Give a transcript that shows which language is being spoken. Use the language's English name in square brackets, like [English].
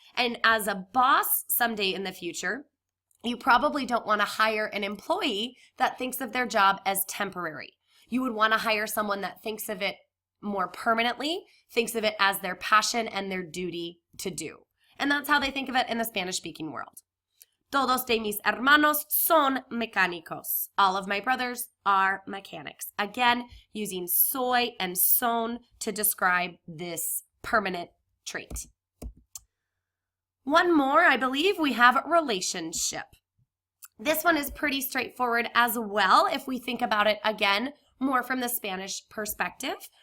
[English] And as a boss someday in the future, you probably don't want to hire an employee that thinks of their job as temporary. You would want to hire someone that thinks of it more permanently, thinks of it as their passion and their duty to do. And that's how they think of it in the Spanish-speaking world. [Spanish] Todos de mis hermanos son mecánicos. [English] All of my brothers are mechanics. Again, using soy and son to describe this permanent trait. One more, I believe, we have relationship. This one is pretty straightforward as well if we think about it again more from the Spanish perspective.